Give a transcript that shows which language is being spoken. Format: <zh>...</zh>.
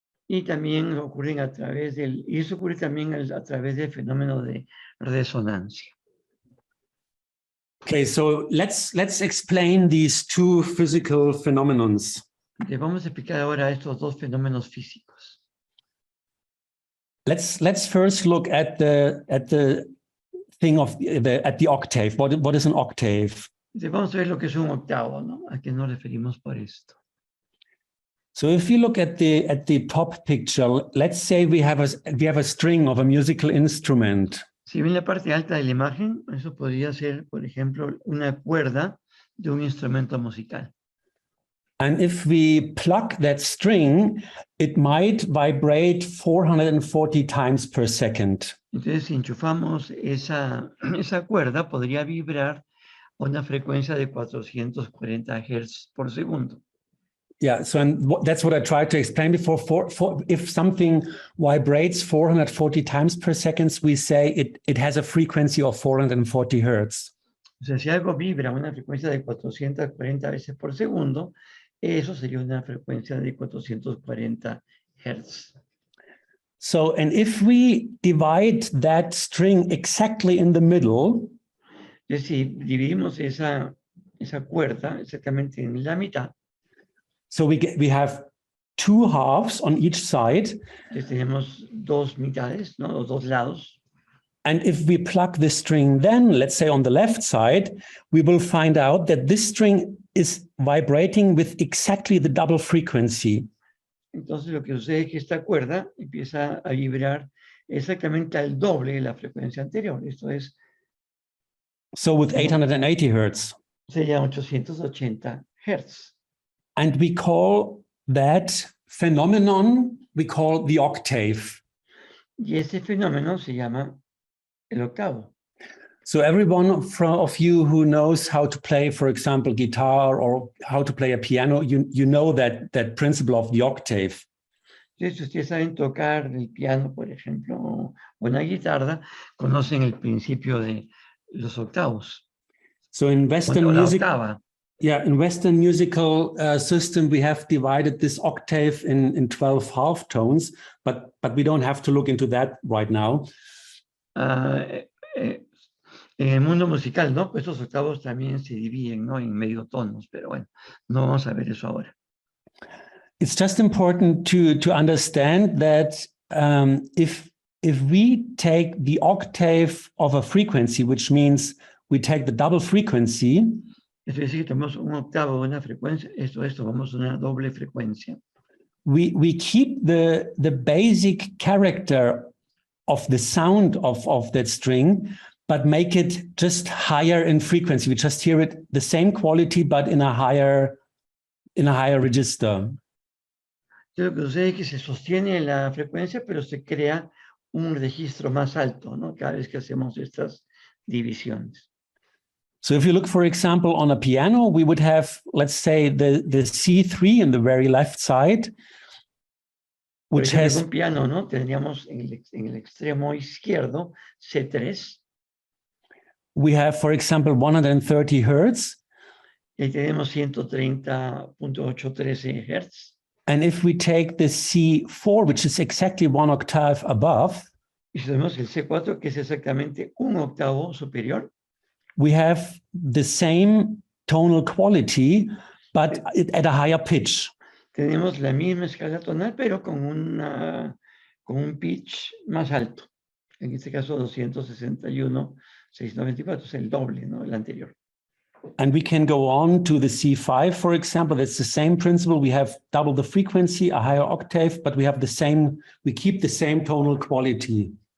<es>Y también ocurren y eso ocurre también a través del fenómeno de resonancia.</es> <en>Okay, so let's explain these two physical phenomena.</en> <es>Vamos a explicar ahora estos dos fenómenos físicos.</es> <en>Let's first look at the thing of at the octave. What is an octave?</en> <es>Vamos a ver lo que es un octavo, ¿no? ¿A qué nos referimos por esto?</es> <en>So if you look at the top picture, let's say we have a string of a musical instrument.</en> <es>Si ven la parte alta de la imagen, eso podría ser, por ejemplo, una cuerda de un instrumento musical.</es> <en>And if we pluck that string, it might vibrate 440 times per second.</en> <es>Entonces, si enchufamos esa cuerda, podría vibrar a una frecuencia de 440 Hz por segundo.</es> <en>Yeah, so that's what I tried to explain before. If something vibrates 440 times per second, we say it has a frequency of 440 Hertz.</en> <es>O sea, si algo vibra a una frecuencia de 440 veces por segundo, eso sería una frecuencia de 440 Hertz.</es> <en>So, and if we divide that string exactly in the middle,</en> <es>es decir, dividimos esa cuerda exactamente en la mitad.</es> <en>So we have two halves on each side.</en> <es>Entonces tenemos dos mitades, ¿no? Los dos lados.</es> <en>And if we pluck the string then, let's say on the left side, we will find out that this string is vibrating with exactly the double frequency.</en> <es>Entonces lo que sucede es que esta cuerda empieza a vibrar exactamente al doble de la frecuencia anterior. Esto es...</es> <en>So with 880 Hertz.</en> <es>Sería 880 Hertz.</es> <en>And we call that phenomenon, we call the octave.</en> <es>Y ese fenómeno se llama el octavo.</es> <en>So everyone of you who knows how to play, for example, guitar or how to play a piano, you know that principle of the octave.</en> <es>Si ustedes saben tocar el piano, por ejemplo, o una guitarra, conocen el principio de los octavos.</es> <en>So in Western music,</en> <es>octava.</es> <en>Yeah, in Western musical system, we have divided this octave in 12 half tones, but we don't have to look into that right now.</en> <es>En el mundo musical, ¿no? Pues estos octavos también se dividen, ¿no? En medio tonos, pero bueno, no vamos a ver eso ahora.</es> <en>It's just important to understand that if we take the octave of a frequency, which means we take the double frequency.</en> <es>Es decir, tenemos un octavo de una frecuencia, vamos a una doble frecuencia.</es> <en>We keep the basic character of the sound of that string, but make it just higher in frequency. We just hear it the same quality, but in a higher register.</en> <es>Lo que sucede es que se sostiene la frecuencia, pero se crea un registro más alto, ¿no? Cada vez que hacemos estas divisiones.</es> <en>So if you look, for example, on a piano, we would have, let's say, the C3 in the very left side, which has...</en> <es>un piano, ¿no? Tendríamos en el extremo izquierdo C3.</es> <en>We have, for example, 130 Hertz.</en> <es>Y tenemos 130.813 Hertz.</es> <en>And if we take the C4, which is exactly one octave above,</en> <es>y si tenemos el C4, que es exactamente un octavo superior,</es> <en>we have the same tonal quality, but at a higher pitch.</en> <es>Tenemos la misma escala tonal, pero con un pitch más alto. En este caso 261.694, es el doble, ¿no? El anterior.</es> <en>And we can go on to the C5, for example. That's the same principle. We have double the frequency, a higher octave, but we keep the same tonal quality.</en>